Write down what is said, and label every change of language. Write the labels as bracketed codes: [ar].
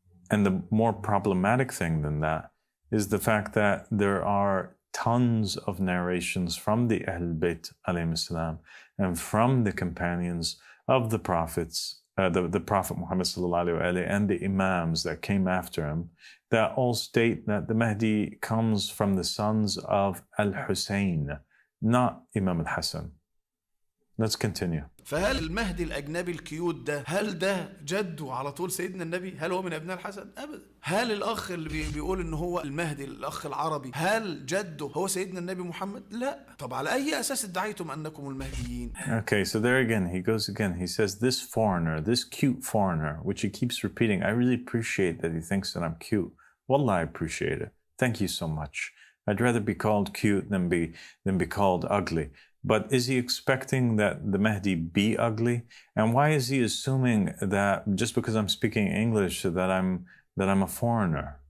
[en] And the more problematic thing than that is the fact that there are tons of narrations from the Ahl Bayt [ar] alayhim salam [en] and from the companions of the prophets, the Prophet Muhammad [ar] sallallahu alaihi wasallam [en] and the Imams that came after him, that all state that the Mahdi comes from the sons of Al-Hussein, not Imam al-Hassan. Let's continue. [ar] فهل المهدي الأجنبي الكيوت ده هل ده جده على طول سيدنا النبي؟ هل هو من أبناء الحسن؟ أبدا. هل الأخ اللي بيقول إن هو المهدي الأخ العربي هل جده هو سيدنا النبي محمد؟ لا. طب على أي أساس ادعيتم أنكم المهديين؟ [en] Okay, so there again, he says this foreigner, this cute foreigner, which he keeps repeating. I really appreciate that he thinks that I'm cute. Wallah, I appreciate it. Thank you so much. I'd rather be called cute than be called ugly. But is he expecting that the Mahdi be ugly? And why is he assuming that just because I'm speaking English that I'm a foreigner?